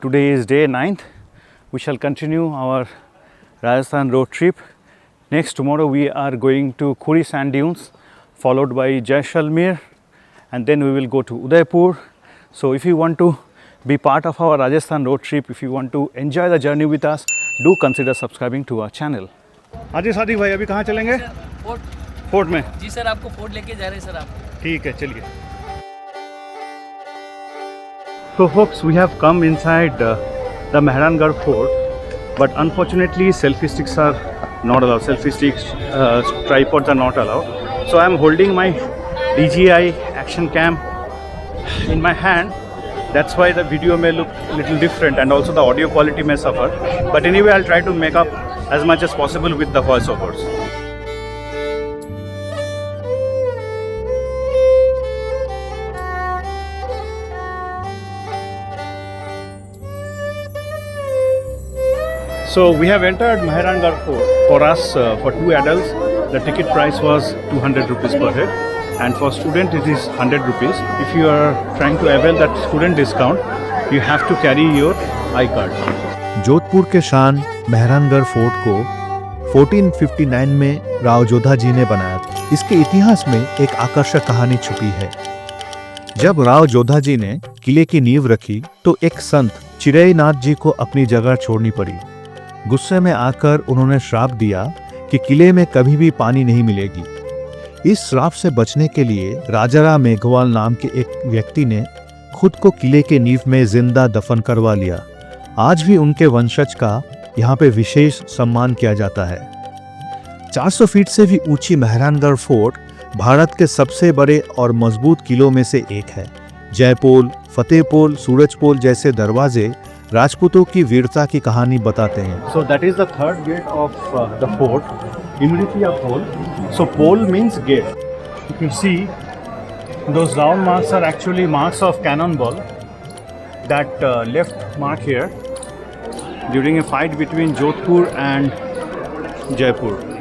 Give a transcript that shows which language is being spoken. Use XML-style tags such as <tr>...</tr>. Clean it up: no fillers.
<en>Today is day 9th. We shall continue our Rajasthan road trip. Next tomorrow we are going to Khuri sand dunes, followed by Jaisalmer, and then we will go to Udaipur. So if you want to be part of our Rajasthan road trip, if you want to enjoy the journey with us, do consider subscribing to our channel.</en> <hi>हाँ जी सादिक भाई, अभी कहाँ चलेंगे? Fort में। जी sir, आपको fort लेके जा रहे हैं सर आप। ठीक है, चलिए।</hi> <en>So folks, we have come inside the Mehrangarh Fort, but unfortunately selfie sticks are not allowed. Selfie sticks, tripods are not allowed. So I am holding my DJI action cam in my hand. That's why the video may look a little different and also the audio quality may suffer. But anyway, I'll try to make up as much as possible with the voiceovers. So we have entered Mehrangarh Fort. For us, for 2 adults, the ticket price was 200 rupees per head, and for student it is 100 rupees. If you are trying to avail that student discount, you have to carry your I-card.</en> <hi>Jodhpur के शान Mehrangarh fort को 1459 में राव जोधा जी ने बनाया था। इसके इतिहास में एक आकर्षक कहानी छुपी है। जब राव जोधा जी ने किले की नींव रखी तो एक संत चिरैनाथ जी को अपनी जगह छोड़नी पड़ी। गुस्से में आकर उन्होंने श्राप दिया कि किले में कभी भी पानी नहीं मिलेगी। इस श्राप से बचने के लिए राजाराम मेघवाल नाम के एक व्यक्ति ने खुद को किले के नींव में जिंदा दफन करवा लिया। आज भी उनके वंशज का यहाँ पे विशेष सम्मान किया जाता है। 400 फीट से भी ऊंची मेहरानगढ़ फोर्ट भारत के सबसे बड़े और मजबूत किलों में से एक है। जयपोल, फतेहपोल, सूरजपोल जैसे दरवाजे राजपूतों की वीरता की कहानी बताते हैं।</hi> <en>So that is the third gate of the fort. Immediately a pole. So pole means gate. You can see those round marks are actually marks of cannonball that left mark here during a fight between Jodhpur and Jaipur.</en>